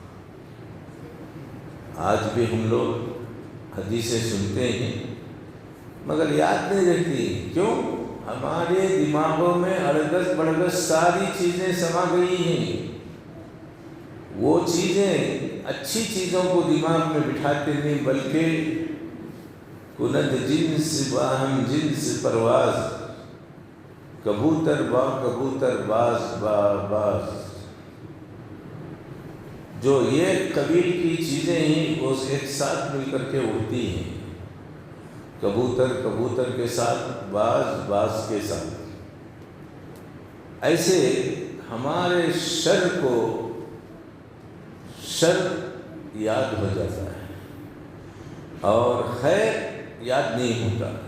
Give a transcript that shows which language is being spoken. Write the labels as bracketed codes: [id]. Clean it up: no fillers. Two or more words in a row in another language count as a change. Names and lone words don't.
[ur] آج بھی ہم لوگ حدیثیں سنتے ہیں مگر یاد نہیں رہتی، کیوں؟ ہمارے دماغوں میں اڑگس بڑگس ساری چیزیں سما گئی ہیں، وہ چیزیں اچھی چیزوں کو دماغ میں بٹھاتے نہیں، بلکہ [fa] کند جنس باہم جنس پرواز، کبوتر با کبوتر باز با باز، [ur] جو یہ قبیل کی چیزیں ہیں وہ ایک ساتھ مل کر کے اڑتی ہیں، کبوتر کبوتر کے ساتھ، باز باز کے ساتھ۔ ایسے ہمارے شر کو شر یاد ہو جاتا ہے اور خیر یاد نہیں ہوتا۔